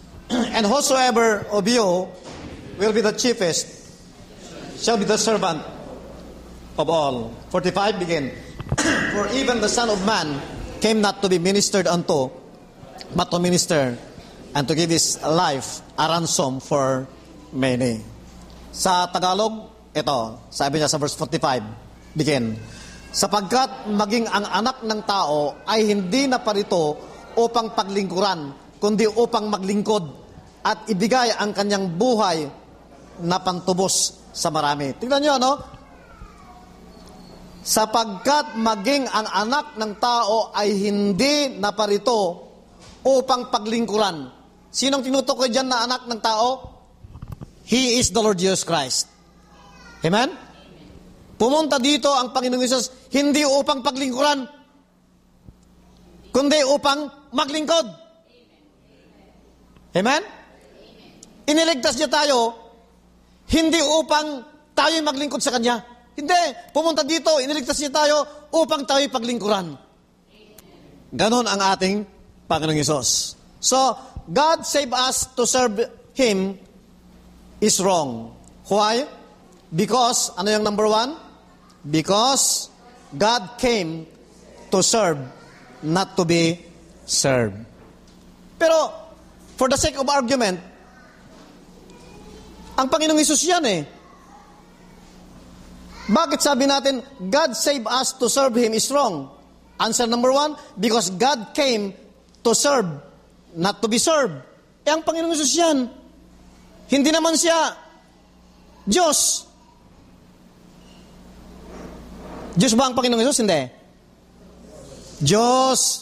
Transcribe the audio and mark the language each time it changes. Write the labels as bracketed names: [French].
[English] And whosoever of you will be the chiefest shall be the servant of all. 45 begin. For even the Son of Man came not to be ministered unto, but to minister and to give his life a ransom for many. [Filipino] Sa Tagalog, ito, sabi niya sa verse 45, begin. Sapagkat maging ang anak ng tao ay hindi na parito upang paglingkuran, kundi upang maglingkod at ibigay ang kanyang buhay na pantubos sa marami. Tingnan niyo, no? Sapagkat maging ang anak ng tao ay hindi na parito upang paglingkuran. Sinong tinutukoy dyan na anak ng tao? [English] He is the Lord Jesus Christ. [Filipino] Amen? Pumunta dito ang Panginoong Hesus hindi upang paglingkuran, kundi upang maglingkod. Amen? Iniligtas niya tayo hindi upang tayo maglingkod sa Kanya. Hindi. Pumunta dito, iniligtas niya tayo upang tayo paglingkuran. Ganon ang ating Panginoong Hesus. [English] So, God save us to serve Him is wrong. Why? Because, [Filipino] ano yung [English] number one? Because God came to serve, not to be served. [Filipino] Pero, [English] for the sake of argument, [Filipino] ang Panginoong Hesus yan eh. Bakit sabi natin, [English] God save us to serve Him is wrong? Answer number one, because God came to serve, not to be served. [Filipino] Eh, ang Panginoong Hesus yan. Hindi naman siya Diyos. Diyos ba ang Panginoong Hesus? Hindi. Diyos.